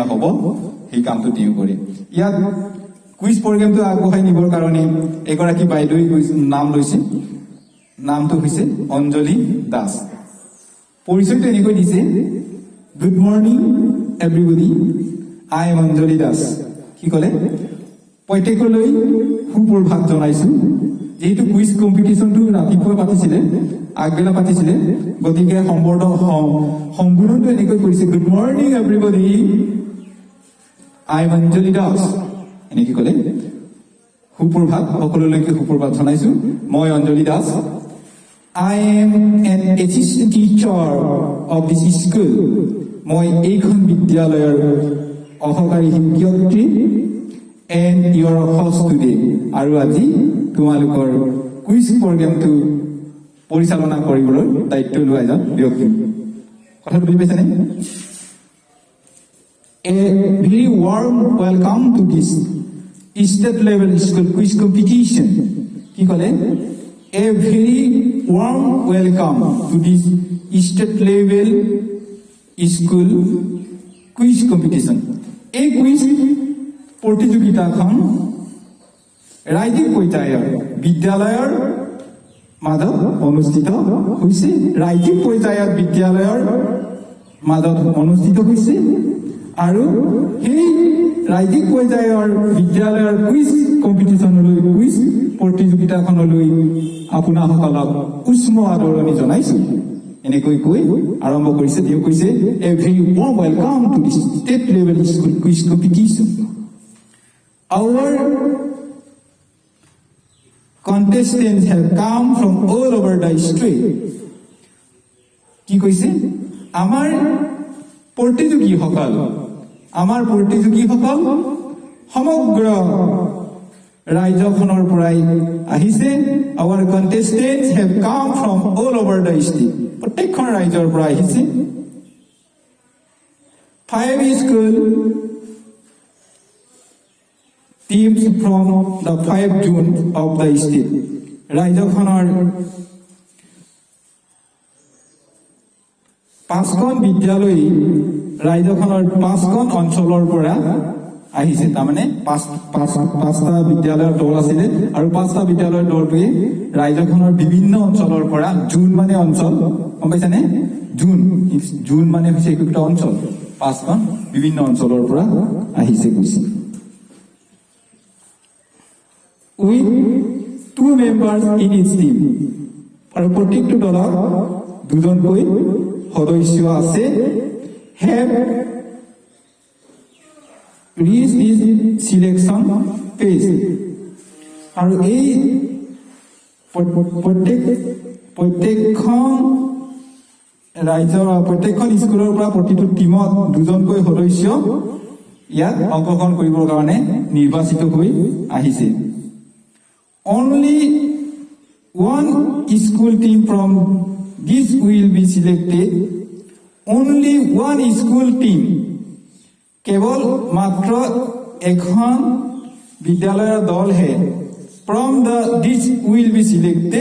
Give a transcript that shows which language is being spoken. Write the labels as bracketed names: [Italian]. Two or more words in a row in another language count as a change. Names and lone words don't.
[Assamese] হ'ব সেই কামটো তেওঁ কৰে ইয়াত [English] quiz program [Assamese] আগবঢ়াই নিবৰ কাৰণে এগৰাকী বাইদেউ নাম লৈছে নামটো হৈছে অঞ্জলি দাস পৰিচয়টো এনেকৈ দিছে [English] Good morning everybody I am Anjali Das [Assamese] কি ক'লে প্ৰত্যেকলৈ সুপ্ৰভাত জনাইছো যেহেতু [English] quiz competition [Assamese] ৰাতিপুৱা পাতিছিলে আগবেলা পাতিছিলে গতিকে সম্বোধনটো এনেকৈ কৰিছে [English] good morning everybody I am Anjali Das [Assamese] এনেকৈ ক'লে সুপ্ৰভাত সকলোলৈকে সুপ্ৰভাত জনাইছো মই অঞ্জলি দাস [English] I am an assistant teacher of this school [Assamese] মই এইখন বিদ্যালয়ৰ অহকাৰী শিক্ষয়িত্ৰী [English] and your host today [Assamese] আৰু আজি তোমালোকৰ [English] quiz program [Assamese] পৰিচালনা কৰিবলৈ দায়িত্ব লোৱা এজন ব্যক্তি কথাটো বুজি পাইছানে [English] A very warm welcome to this state level school quiz competition [Assamese] কি ক'লে [English] A very warm welcome to this state level school quiz competition [Assamese] এই কুইজ প্ৰতিযোগিতাখন ৰাজ্যিক পৰ্যায়ৰ বিদ্যালয়ৰ মাজত অনুষ্ঠিত হৈছে ৰাজ্যিক পৰ্যায়ৰ বিদ্যালয়ৰ মাজত অনুষ্ঠিত হৈছে আৰু সেই ৰাজ্যিক পৰ্যায়ৰ বিদ্যালয়ৰ [English] quiz competition [Assamese] কুইজ প্ৰতিযোগিতাখনলৈ আপোনাসকলক উষ্ম আদৰণি জনাইছো এনেকৈ কৈ আৰম্ভ কৰিছে তেওঁ কৈছে [English] a very warm welcome to this state level school quiz competition Our contestants have come from all over the state. [Assamese] কি কৈছে আমাৰ প্ৰতিযোগীসকল সমগ্ৰ ৰাজ্যখনৰ পৰাই আহিছে [English] Our contestants have come from all over the state. [Assamese] প্ৰত্যেকখন ৰাজ্যৰ পৰা আহিছে [English] 5 school teams from the 5 zones of the state ৰাজ্যখনৰ [Assamese] 5খন বিদ্যালয় ৰাজ্যখনৰ 5খন অঞ্চলৰ পৰা আহিছে তাৰমানে 5টা বিদ্যালয়ৰ দল আছিল আৰু 5টা বিদ্যালয়ৰ দলটোৱে ৰাজ্যখনৰ বিভিন্ন অঞ্চলৰ পৰা জোন মানে অঞ্চল গম পাইছানে জোন মানে হৈছে একটা অঞ্চল 5খন বিভিন্ন অঞ্চলৰ পৰা আহিছে কৈছে [English] with 2 members in each team [Assamese] আৰু প্ৰত্যেকটো দলৰ দুজনকৈ সদস্য আছে [English] have reached this selection phase [Assamese] আৰু এই প্ৰত্যেকখন স্কুলৰ পৰা প্ৰতিটো টিমত দুজনকৈ সদস্য ইয়াত অংশগ্ৰহণ কৰিবৰ কাৰণে নিৰ্বাচিত হৈ আহিছে [English] Only one school team from this will be selected. Only one school team. [Assamese] কেৱল মাত্ৰ এখন বিদ্যালয়ৰ দল হে [English] from this will be selected.